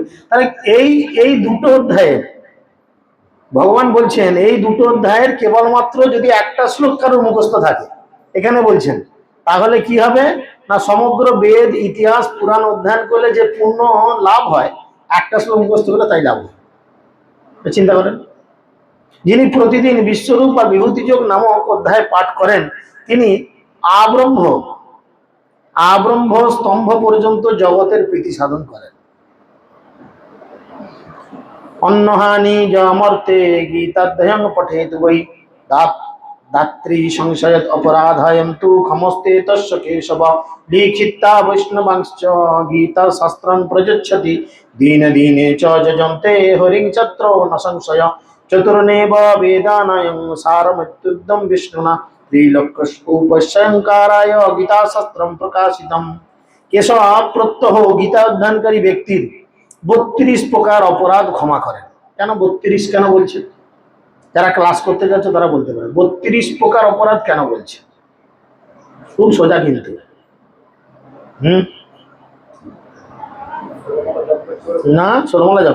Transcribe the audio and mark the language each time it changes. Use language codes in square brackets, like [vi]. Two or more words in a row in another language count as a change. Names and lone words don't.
[bn] তাহলে এই দুটো অধ্যায়ের ভগবান বলছেন, এই দুটো অধ্যায়ের কেবলমাত্র যদি একটা শ্লোক কারোর মুখস্থ থাকে, এখানে বলছেন, তাহলে কি হবে না, সমগ্র বেদ, ইতিহাস, পুরাণ অধ্যয়ন করলে যে পুণ্য লাভ হয়, একটা শ্লোক মুখস্থ করলে তাই লাভ হয়। চিন্তা করেন, যিনি প্রতিদিন বিশ্বরূপ বা বিভূতিযোগ নামক অধ্যায় পাঠ করেন, তিনি আব্রহ্ম স্তম্ভ পর্যন্ত জগতের প্রীতি সাধন করেন। [sa] অন্নহানি যমর্তে গীতাধ্যয়ন পঠেত বৈ দাত্রী সংশয়ত অপরাধায়ম তু ক্ষমস্তে তস্য কেশব দীক্ষিতা বৈষ্ণবাংশ্চ গীতা শাস্ত্রং প্রযচ্ছতি দীন দীনে চ যজন্তে হরিং চত্র ন সংশয় চতুর্নেব বেদানায়ং সারমত্যুদ্ধম বিষ্ণুনা ত্রিলোক্যোপস্যঙ্কারায় গীতা শাস্ত্রম প্রকাশিতম। [bn] কেশব প্রত্যহ গীতা অধ্যয়নকারী ব্যক্তির 32 প্রকার অপরাধ ক্ষমা করেন। কেন 32 কেন বলছে? যারা ক্লাস করতে যাচ্ছে তারা বলতে পারে 32 প্রকার অপরাধ কেন বলছে। খুব সোজা কিন্তু। না, সরমলা জপ।